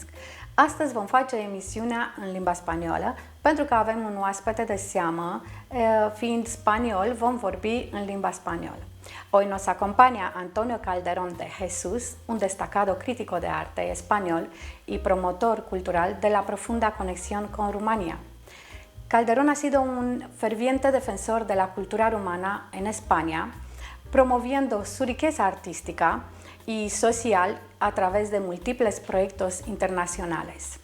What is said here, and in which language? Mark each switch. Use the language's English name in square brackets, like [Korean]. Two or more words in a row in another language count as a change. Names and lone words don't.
[Romanian] Astăzi vom face emisiunea în limba spaniolă, pentru că avem un oaspete de seamă, fiind spaniol, vom vorbi en limba española. [Spanish] Hoy nos acompaña Antonio Calderón de Jesús, un destacado crítico de arte español y promotor cultural de la profunda conexión con Rumanía. Calderón ha sido un ferviente defensor de la cultura rumana en España, promoviendo su riqueza artística y social a través de múltiples proyectos internacionales.